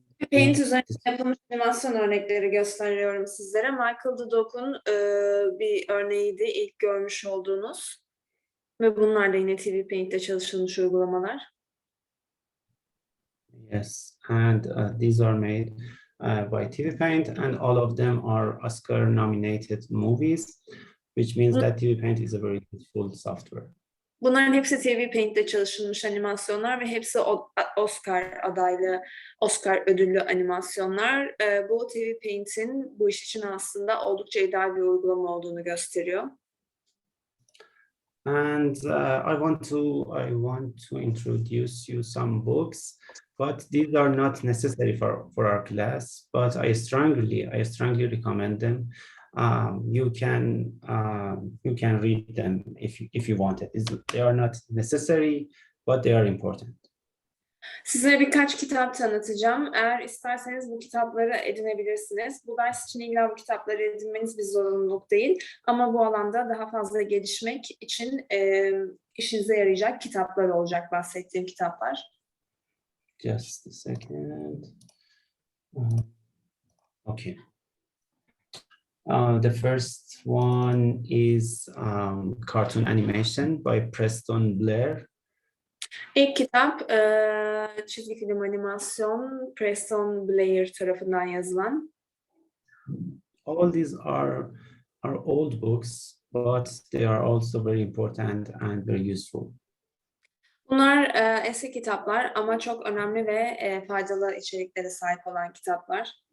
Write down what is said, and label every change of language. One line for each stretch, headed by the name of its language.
Turkish: Paint üzerinde yapılmış animasyon örnekleri gösteriyorum sizlere. Michael Dudok'un bir örneğiydi ilk görmüş olduğunuz. Ve bunlar da yine TV Paint'te çalışılmış uygulamalar.
English: Yes, and these are made by TV Paint, and all of them are Oscar-nominated movies, which means that TV Paint is a very useful software.
Turkish: Bunların hepsi TV Paint'te çalışılmış animasyonlar ve hepsi Oscar adaylı, Oscar ödüllü animasyonlar. Bu TV Paint'in bu iş için aslında oldukça ideal bir uygulama olduğunu gösteriyor.
English: And I want to introduce you some books, but these are not necessary for our class. But I strongly recommend them. You can read them if you want it. They are not necessary, but they are important.
Turkish: Size birkaç kitap tanıtacağım. Eğer isterseniz bu kitapları edinebilirsiniz. Bu ders için illa bu kitapları edinmeniz bir zorunluluk değil. Ama bu alanda daha fazla gelişmek için işinize yarayacak kitaplar olacak bahsettiğim kitaplar.
English: Just a second. Okay. The first one is Cartoon Animation by Preston Blair.
Turkish: İlk kitap çizgi film animasyon Preston Blair tarafından yazılan.
English: All these are old books, but they are also very important and very useful.
Turkish: Bunlar eski kitaplar ama çok önemli ve faydalı içeriklere sahip olan kitaplar.